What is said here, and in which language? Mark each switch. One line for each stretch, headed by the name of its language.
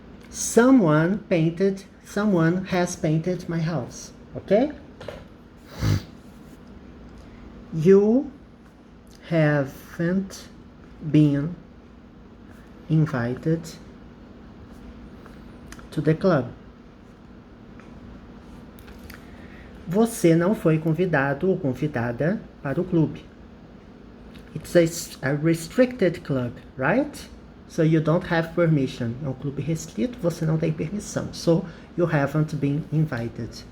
English: Someone has painted my house. Ok? You haven't been invited to the club.
Portuguese: Você não foi convidado ou convidada para o clube.
English: It's a restricted club, right? So you don't have permission.
Portuguese: É um clube restrito, você não tem permissão.
English: So you haven't been invited.